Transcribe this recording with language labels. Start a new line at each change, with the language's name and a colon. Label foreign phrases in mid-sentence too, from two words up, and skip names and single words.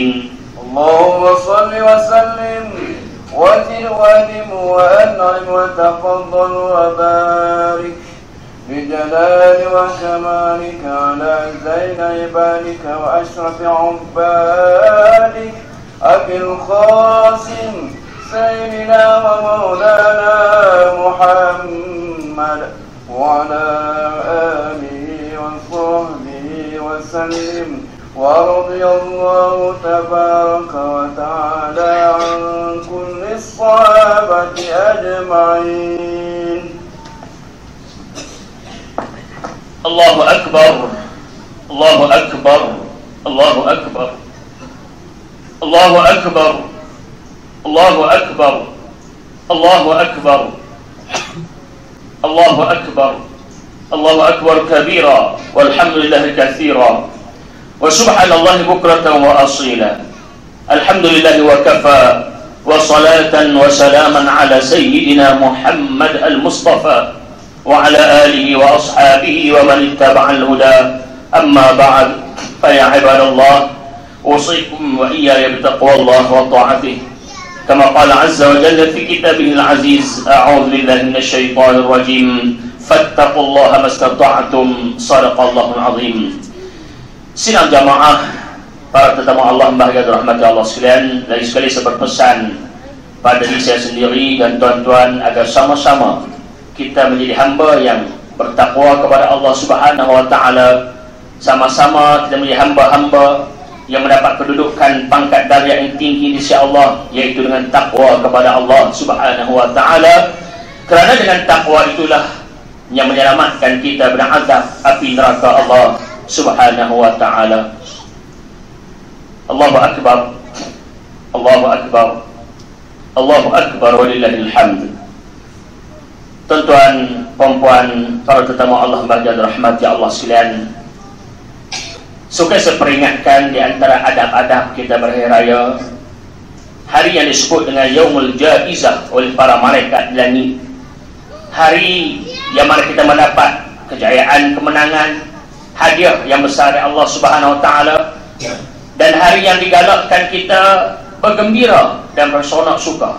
Arabic: اللهم صل وسلم وزد وادم وأنعم وتفضل وبارك بجلال وكمالك على زين عبادك وأشرف عبادك أبي القاسم سيدنا ومولانا محمد وعلى آله وصحبه وسلم. ورضي الله تبارك وتعالى عن كل الصحابة أجمعين. الله أكبر الله أكبر الله أكبر الله أكبر الله أكبر الله أكبر الله أكبر الله أكبر كبيرا والحمد لله كثيرا, وسبحان الله بكرة وأصيلا. الحمد لله وكفى والصلاة والسلام على سيدنا محمد المصطفى وعلى آله وأصحابه ومن اتبع الهدى. أما بعد فيا عباد الله أوصيكم وإياي بتقوى الله وطاعته. كما قال عز وجل في كتابه العزيز أعوذ بالله من الشيطان الرجيم فاتقوا الله ما استطعتم. صدق الله العظيم.
Malay: Sidang jamaah, para tetamu Allah bahagia dirahmati Allah sekalian, lagi sekali saya berpesan pada diri saya sendiri dan tuan-tuan agar sama-sama kita menjadi hamba yang bertakwa kepada Allah
Arabic: سبحانه وتعالى.
Malay: Sama-sama kita menjadi hamba-hamba yang mendapat kedudukan pangkat darjat yang tinggi di sisi Allah, yaitu dengan takwa kepada Allah
Arabic: سبحانه وتعالى.
Malay: Kerana dengan takwa itulah yang menyelamatkan kita dari azab api neraka Allah
Arabic: سبحانه وتعالى. الله أكبر الله أكبر الله أكبر ولله الحمد.
Malay: Tuan-tuan, perempuan, para tetamu Allah yang rahmati Allah sekalian, suka saya peringatkan di antara adab-adab kita berhari raya, hari yang disebut dengan
Arabic: يوم الجائزة
Malay: oleh para malaikat di langit, hari yang mana kita mendapat kejayaan, kemenangan, hadiah yang besar dari Allah
Arabic: سبحانه وتعالى,
Malay: dan hari yang digalakkan kita bergembira dan bersonak suka.